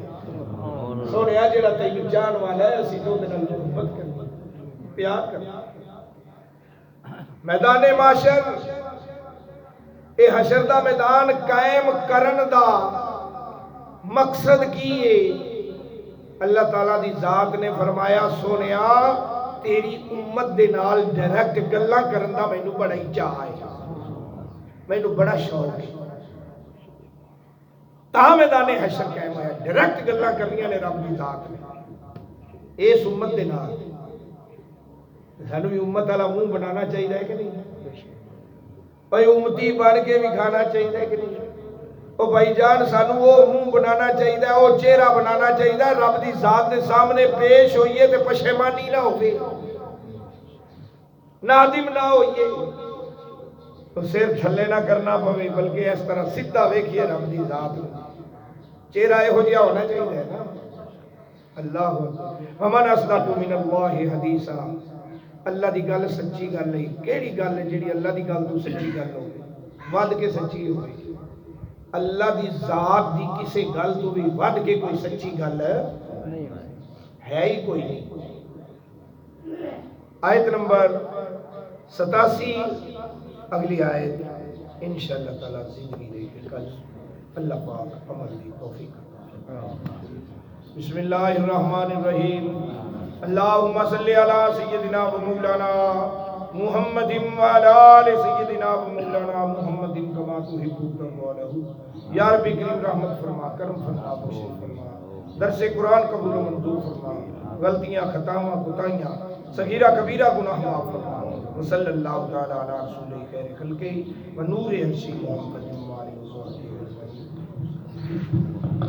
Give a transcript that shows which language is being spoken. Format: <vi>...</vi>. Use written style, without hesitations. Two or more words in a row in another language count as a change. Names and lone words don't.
<pa>سونیا جڑا تینوں چاہن والا ہے اسی تو دن محبت کریں، پیار کریں۔ میدان معاشر اے حشر دا میدان قائم کرن دا مقصد کی ہے؟ اللہ تعالیٰ دی ذات نے فرمایا سونیا تیری امت دے نال ڈائریکٹ گلاں کرن دا مینوں بڑا ہی چاہ ہے، مینوں بڑا شوق ہے، تا میدان حشر قائم ہویا، ڈائریکٹ گلاں کرنیاں نے رب دی ذات نے اس امت دے نال۔ سانوں بھی امت والا منہ بنانا چاہیے کہ نہیں؟ بھائی امتی بن کے بھی کھانا چاہیے کہ نہیں؟ او بھائی جان سانوں وہ منہ بنانا چاہیے، وہ چہرہ بنانا چاہیے، رب دی ذات دے سامنے پیش ہوئیے تے پشیمانی نہ ہوئے، نادم نہ ہوئیے، تو سر تھلے نہ کرنا پوے، بلکہ اس طرح سیدھا ویکھیے رب دی ذات چہرہ ہو جیا ہونا چاہیے نا۔ اللہ</pa> <ar>ومن اصدق من اللہ حدیثا،</ar> <pa>اللہ دی گل سچی گل ہے، کیڑی گل ہے جڑی اللہ دی گل تو سچی گل ہو، ود کے سچی ہوئے؟ اللہ دی ذات دی کسے گل تو بھی ود کے کوئی سچی گل ہے ہی کوئی نہیں۔ آیت نمبر 87 اگلی آیت انشاءاللہ تعالی زندگی دے کے کل اللہ پاک عمل دی توفیق عطا فرمائے۔</pa> <ar>بسم اللہ الرحمن الرحیم اللہم صلی علی سیدنا و مولانا محمد وعلی آل سیدنا و مولانا محمد کما تحب وترضى</ar> <pa>یا رب کریم رحمت فرما کرم فرما بخشش فرما درس قرآن قبول و منظور فرما غلطیاں خطاواں کوتاہیاں صغیرہ کبیرہ گناہ معاف فرما</pa> <ar>صلی اللہ تعالی علی رسول خیر خلقہ و نور عرشہ محمد</ar>